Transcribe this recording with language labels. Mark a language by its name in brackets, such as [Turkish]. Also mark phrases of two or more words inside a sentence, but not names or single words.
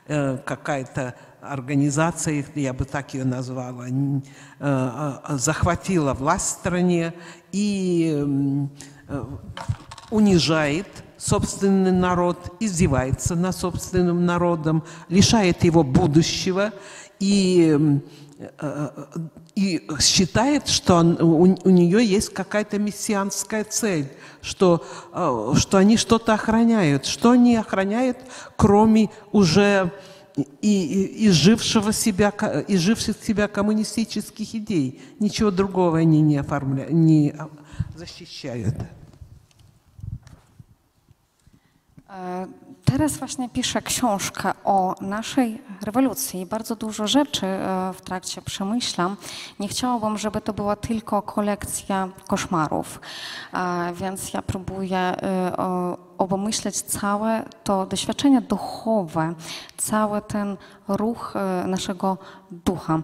[Russian] какая-то организация, я бы так ее назвала, захватила власть в стране и унижает собственный народ, издевается над собственным народом, лишает его будущего и считает, что у нее есть какая-то мессианская цель, что они что-то охраняют. Что они охраняют, кроме уже изживших себя коммунистических идей? Ничего другого они не защищают. [Polish] Teraz właśnie piszę książkę o naszej rewolucji i bardzo dużo rzeczy w trakcie przemyślam. Nie chciałabym, żeby to była tylko kolekcja koszmarów, więc ja próbuję obmyśleć całe to doświadczenie duchowe, cały ten ruch naszego ducha.